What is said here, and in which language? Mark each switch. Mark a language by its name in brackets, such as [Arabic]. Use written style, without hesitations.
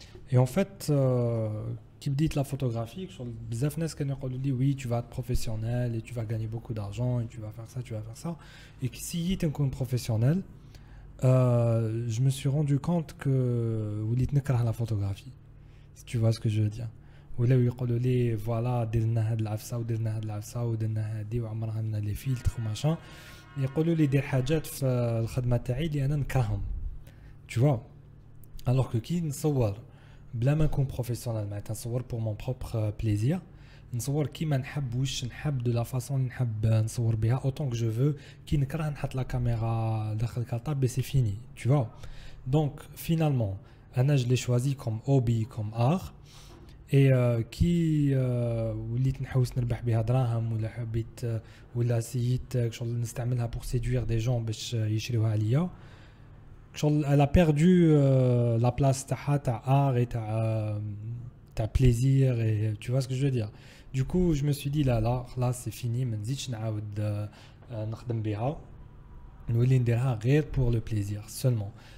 [French] Et en fait, qui me dit la photographie, [Arabic] bzaf nas kan yaqulu li [French] oui, tu vas être professionnel et tu vas gagner beaucoup d'argent et tu vas faire ça. Et que si tu es professionnel, je me suis rendu compte que [Arabic] وليت نكره [French] la photographie. Si tu vois ce que je veux dire. [Arabic] ولاو يقولوا لي فوالا درنا هاد العفسه ودرنا هاد العفسه ودرنا هادي وعمرها لنا لي فيلتر وماشا. يقولوا لي دير حاجات في الخدمه تاعي اللي انا نكرههم. [French] Tu vois. Alors que [Arabic] كي نصور بلا ما نكون بروفيسيونيل معناتها نصور [French] pour mon propre plaisir, [Arabic] نصور كيما نحب واش نحب [French] de la façon [Arabic] اللي نحب نصور بها [French] autant que je veux. [Arabic] كي نكره نحط لا كاميرا داخل الكارطابل [French] c'est fini, tu vois. Donc finalement انا je l'ai choisi comme hobby, comme art. [Arabic] Et كي وليت نحوس نربح بها دراهم ولا حبيت ولا سيت شغل نستعملها [French] pour séduire des gens [Arabic] باش يشريوها عليا. [French] Elle a perdu la place [Arabic] تاع [French] art et ta plaisir, et tu vois ce que je veux dire. Du coup, je me suis dit là c'est fini, [Arabic] ما نزيدش نعاود نخدم بها, نولي نديرها غير [French] pour le plaisir seulement.